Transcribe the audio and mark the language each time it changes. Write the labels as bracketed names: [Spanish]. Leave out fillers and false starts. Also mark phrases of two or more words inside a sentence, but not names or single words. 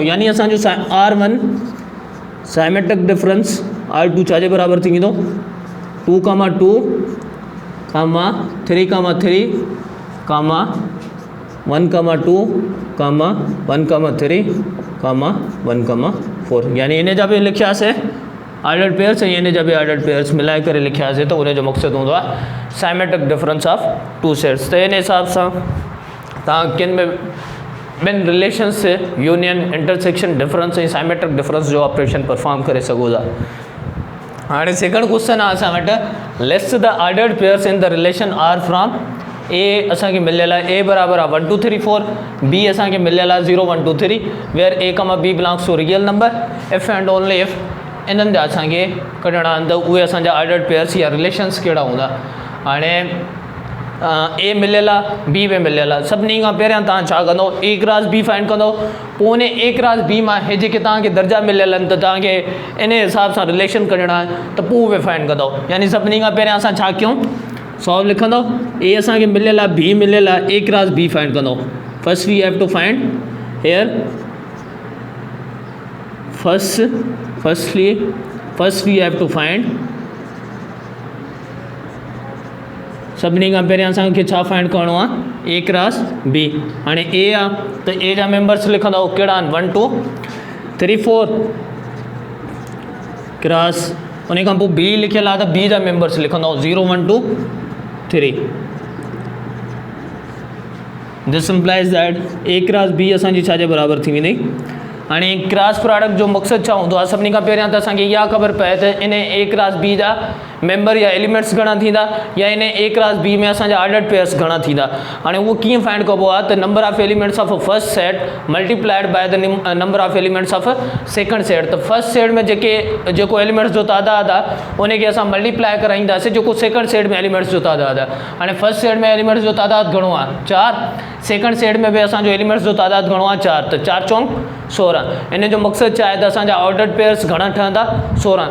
[Sindhi] यानी असांजो R1 [English] symmetric difference [Sindhi] R2 छा जे बराबरि थी वेंदो 2, 2, 3, 3, 1, 2, 1, 3, 1, 4। यानी इन जा बि लिखियासीं [English] ordered pairs [Sindhi] ऐं इन जा बि [English] ordered pairs [Sindhi] मिलाए करे लिखियासीं त उनजो मक़सदु हूंदो आहे [English] symmetric difference of 2 sets. [Sindhi] त इन हिसाब सां तव्हां किन में ॿिनि रिलेशन्स से यूनियन, इंटरसेक्शन, डिफरेंस ऐं [English] symmetric difference [Sindhi] जो [English] operation perform [Sindhi] करे सघो था। हाणे [English] second question [Sindhi] आहे असां वटि [English] list the ordered pairs in the relation R from A [Sindhi] असांखे मिलियल आहे A बराबरि आहे 1, 2, 3, 4, B असांखे मिलियल आहे 0, 1, 2, 3 [English] where A, B belongs to real number if and only if [Sindhi] इन्हनि जा असांखे कढणा आहिनि त उहे असांजा [English] ordered pairs [Sindhi] या रिलेशन्स कहिड़ा हूंदा। हाणे A मिलियल आहे B में मिलियल आहे। सभिनी खां पहिरियां तव्हां छा कंदो [English] A cross B [Sindhi] फाइंड कंदो, पोइ उन [English] A cross B [Sindhi] मां हे जेके तव्हांखे दर्जा मिलियल आहिनि त तव्हांखे इन हिसाब सां रिलेशन कढणा आहिनि त पोइ उहे फाइंड कंदो। यानी सभिनी खां पहिरियां असां छा कयूं सॉल्व लिखंदो A असांखे मिलियल आहे B मिलियल आहे [English] A cross B [Sindhi] फाइंड कंदो। [English] first we have to find here first we have to find [Sindhi] सभिनी खां पहिरियां असांखे छा फाइंड करिणो आहे [English] A cross B. [Sindhi] हाणे A आहे त A जा मेंबर्स लिखंदो कहिड़ा आहिनि 1, 2, 3, 4 क्रॉस। उन खां पोइ B लिखियल आहे त B जा मेंबर्स लिखंदो 0, 1, 2, 3। [English] this implies that A cross B [Sindhi] असांजी छा जे बराबरि थी वेंदी। हाणे [English] cross product [Sindhi] जो मक़सदु छा हूंदो आहे सभिनी खां पहिरियां त असांखे इहा ख़बर पए त इन [English] A cross B [Sindhi] जा मेंबर या एलिमेंट्स घणा थींदा या इन [English] A cross B [Sindhi] में असांजा [English] ordered pairs [Sindhi] घणा थींदा। हाणे उहो कीअं फाइंड कबो आहे त [English] number of elements of a first set multiplied by the number of elements of a second set. [Sindhi] त [English] first set [Sindhi] में जेको एलिमेंट्स जो तादाद आहे उनखे असां मल्टीप्लाई कराईंदासीं जेको [English] second set [Sindhi] में एलिमेंट्स जो तादाद आहे। हाणे [English] first set [Sindhi] में एलिमेंट्स जो तादाद घणो आहे 4 [English] second set [Sindhi] में भी असांजो एलिमेंट्स जो तादाद घणो आहे 4, त 4 चौंक 16। इन जो मक़सदु छा आहे त असांजा [English] ordered pairs [Sindhi] घणा ठहंदा 16।